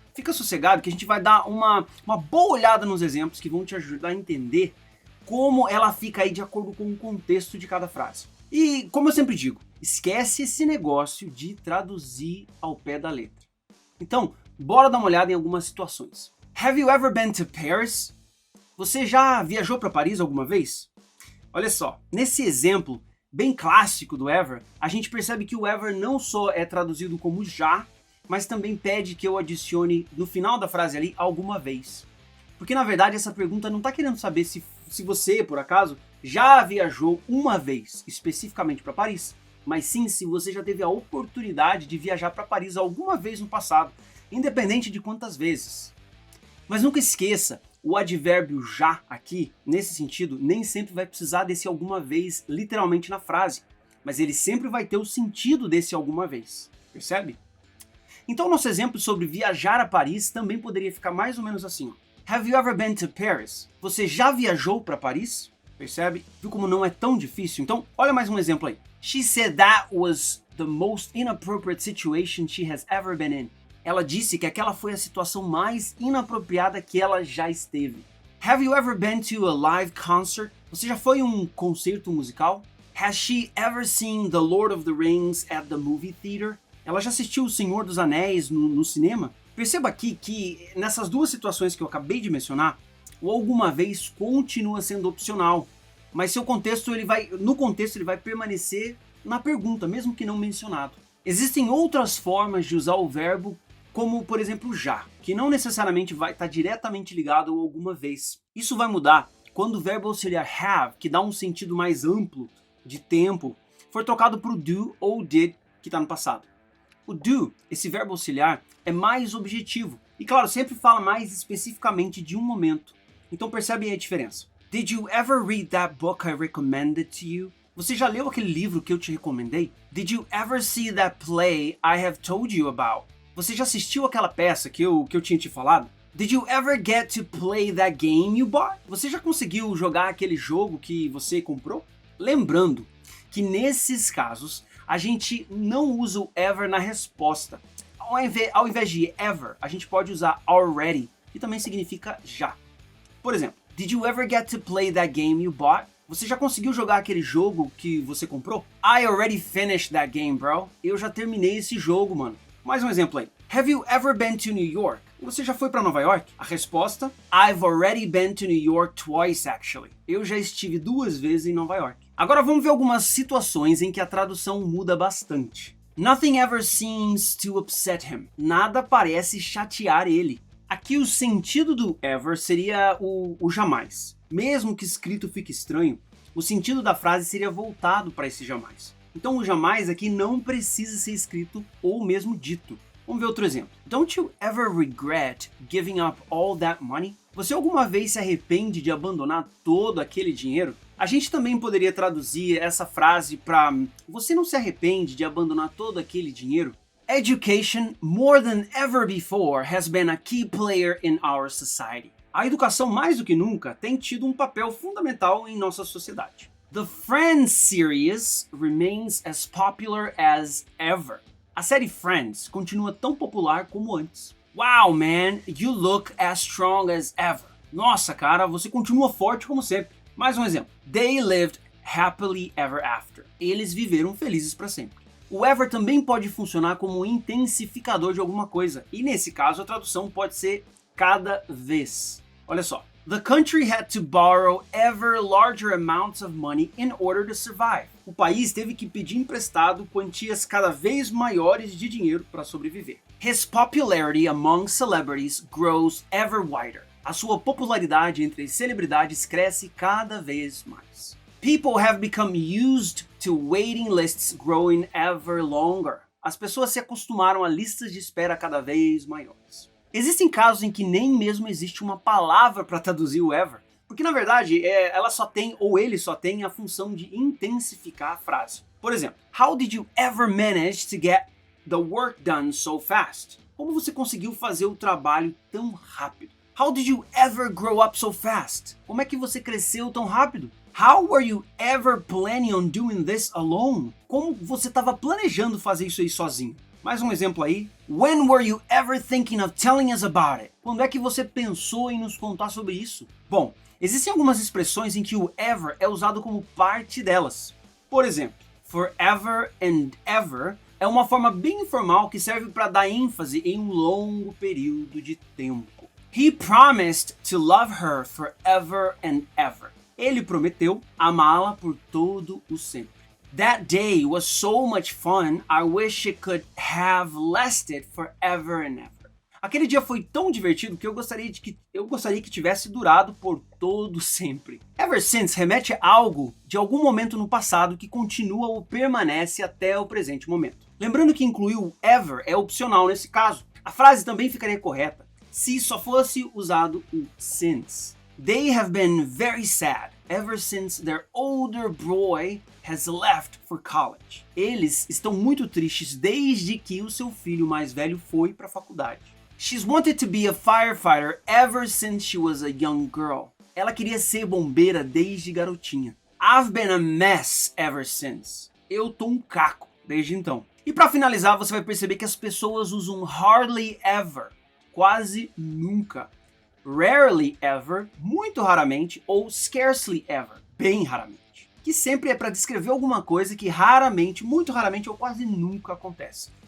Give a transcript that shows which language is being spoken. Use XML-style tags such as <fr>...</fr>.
<pt>Fica sossegado que a gente vai dar uma boa olhada nos exemplos que vão te ajudar a entender como ela fica aí de acordo com o contexto de cada frase. E como eu sempre digo, esquece esse negócio de traduzir ao pé da letra. Então, bora dar uma olhada em algumas situações.</pt> <en>Have you ever been to Paris?</en> <pt>Você já viajou para Paris alguma vez? Olha só, nesse exemplo bem clássico do ever, a gente percebe que o ever não só é traduzido como já, mas também pede que eu adicione no final da frase ali alguma vez. Porque na verdade essa pergunta não está querendo saber se você, por acaso, já viajou uma vez especificamente para Paris, mas sim se você já teve a oportunidade de viajar para Paris alguma vez no passado, independente de quantas vezes. Mas nunca esqueça, o advérbio já aqui, nesse sentido, nem sempre vai precisar desse alguma vez literalmente na frase, mas ele sempre vai ter o sentido desse alguma vez, percebe? Então nosso exemplo sobre viajar a Paris também poderia ficar mais ou menos assim, ó.</pt> <en>Have you ever been to Paris?</en> <pt>Você já viajou para Paris? Percebe? Viu como não é tão difícil? Então, olha mais um exemplo aí.</pt> <en>She said that was the most inappropriate situation she has ever been in.</en> <pt>Ela disse que aquela foi a situação mais inapropriada que ela já esteve.</pt> <en>Have you ever been to a live concert?</en> <pt>Você já foi a um concerto musical?</pt> <en>Has she ever seen The Lord of the Rings at the movie theater?</en> <pt>Ela já assistiu O Senhor dos Anéis no cinema? Perceba aqui que nessas duas situações que eu acabei de mencionar, o alguma vez continua sendo opcional, mas no contexto ele vai permanecer na pergunta, mesmo que não mencionado. Existem outras formas de usar o verbo, como por exemplo já, que não necessariamente vai estar diretamente ligado ao alguma vez. Isso vai mudar quando o verbo auxiliar have, que dá um sentido mais amplo de tempo, for trocado por do ou did, que está no passado. O do, esse verbo auxiliar, é mais objetivo. E claro, sempre fala mais especificamente de um momento. Então percebem a diferença.</pt> <en>Did you ever read that book I recommended to you?</en> <pt>Você já leu aquele livro que eu te recomendei?</pt> <en>Did you ever see that play I have told you about?</en> <pt>Você já assistiu aquela peça que eu tinha te falado?</pt> <en>Did you ever get to play that game you bought?</en> <pt>Você já conseguiu jogar aquele jogo que você comprou? Lembrando que nesses casos, a gente não usa o ever na resposta. Ao invés de ever, a gente pode usar already, que também significa já. Por exemplo,</pt> <en>did you ever get to play that game you bought?</en> <pt>Você já conseguiu jogar aquele jogo que você comprou?</pt> <en>I already finished that game, bro.</en> <pt>Eu já terminei esse jogo, mano. Mais um exemplo aí.</pt> <en>Have you ever been to New York?</en> <pt>Você já foi para Nova York? A resposta,</pt> <en>I've already been to New York twice, actually.</en> <pt>Eu já estive 2 vezes em Nova York. Agora vamos ver algumas situações em que a tradução muda bastante.</pt> <en>Nothing ever seems to upset him.</en> <pt>Nada parece chatear ele. Aqui o sentido do ever seria o jamais. Mesmo que escrito fique estranho, o sentido da frase seria voltado para esse jamais. Então o jamais aqui não precisa ser escrito ou mesmo dito. Vamos ver outro exemplo.</pt> <en>Don't you ever regret giving up all that money?</en> <pt>Você alguma vez se arrepende de abandonar todo aquele dinheiro? A gente também poderia traduzir essa frase para você não se arrepende de abandonar todo aquele dinheiro?</pt> <en>Education, more than ever before, has been a key player in our society.</en> <pt>A educação mais do que nunca tem tido um papel fundamental em nossa sociedade.</pt> <en>The Friends series remains as popular as ever.</en> <pt>A série Friends continua tão popular como antes.</pt> <en>Wow, man, you look as strong as ever.</en> <pt>Nossa, cara, você continua forte como sempre. Mais um exemplo.</pt> <en>They lived happily ever after.</en> <pt>Eles viveram felizes para sempre. O ever também pode funcionar como um intensificador de alguma coisa. E nesse caso a tradução pode ser cada vez. Olha só.</pt> <en>The country had to borrow ever larger amounts of money in order to survive.</en> <pt>O país teve que pedir emprestado quantias cada vez maiores de dinheiro para sobreviver.</pt> <en>His popularity among celebrities grows ever wider.</en> <pt>A sua popularidade entre celebridades cresce cada vez mais.</pt> <en>People have become used to waiting lists growing ever longer.</en> <pt>As pessoas se acostumaram a listas de espera cada vez maiores. Existem casos em que nem mesmo existe uma palavra para traduzir o ever, porque na verdade ela só tem, ou ele só tem, a função de intensificar a frase. Por exemplo,</pt> <en>How did you ever manage to get the work done so fast?</en> <pt>Como você conseguiu fazer o trabalho tão rápido?</pt> <en>How did you ever grow up so fast?</en> <pt>Como é que você cresceu tão rápido?</pt> <en>How were you ever planning on doing this alone?</en> <pt>Como você estava planejando fazer isso aí sozinho? Mais um exemplo aí.</pt> <en>When were you ever thinking of telling us about it?</en> <pt>Quando é que você pensou em nos contar sobre isso? Bom, existem algumas expressões em que o ever é usado como parte delas. Por exemplo, forever and ever é uma forma bem informal que serve para dar ênfase em um longo período de tempo.</pt> <en>He promised to love her forever and ever.</en> <pt>Ele prometeu amá-la por todo o sempre.</pt> <en>That day was so much fun, I wish it could have lasted forever and ever.</en> <pt>Aquele dia foi tão divertido que eu gostaria que tivesse durado por todo sempre. Ever since remete a algo de algum momento no passado que continua ou permanece até o presente momento. Lembrando que incluir o ever é opcional nesse caso. A frase também ficaria correta se só fosse usado o since.</pt> <en>They have been very sad ever since their older boy has left for college.</en> <pt>Eles estão muito tristes desde que o seu filho mais velho foi para a faculdade.</pt> <en>She's wanted to be a firefighter ever since she was a young girl.</en> <pt>Ela queria ser bombeira desde garotinha.</pt> <en>I've been a mess ever since.</en> <pt>Eu tô um caco desde então. E para finalizar, você vai perceber que as pessoas usam hardly ever, quase nunca, rarely ever, muito raramente, ou scarcely ever, bem raramente, que sempre é para descrever alguma coisa que raramente, muito raramente ou quase nunca acontece.</pt>